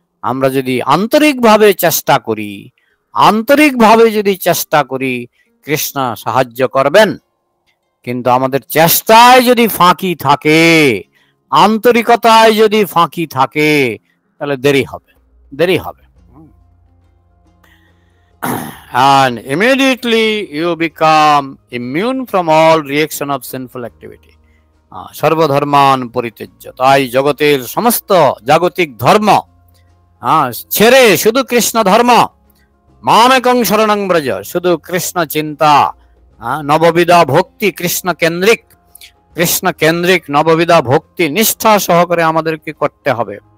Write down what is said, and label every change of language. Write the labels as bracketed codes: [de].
[bn] আমরা যদি আন্তরিকভাবে চেষ্টা করি, আন্তরিকভাবে যদি চেষ্টা করি, কৃষ্ণ সাহায্য করবেন। কিন্তু আমাদের চেষ্টায় যদি ফাঁকি থাকে, আন্তরিকতায় যদি ফাঁকি থাকে, তাহলে দেরি হবে, দেরি হবে। [en] And immediately you become immune from all reaction of sinful activity. [sa] সর্বধর্মান পরিত্যজ্য। [bn] তাই জগতের সমস্ত জাগতিক ধর্ম ছেড়ে শুধু কৃষ্ণ ধর্ম, [sa] মামেকং শরণং ব্রজ, [bn] শুধু কৃষ্ণ চিন্তা, নববিধা ভক্তি, কৃষ্ণ কেন্দ্রিক, কৃষ্ণ কেন্দ্রিক নববিধা ভক্তি নিষ্ঠা সহকারে আমাদেরকে করতে হবে।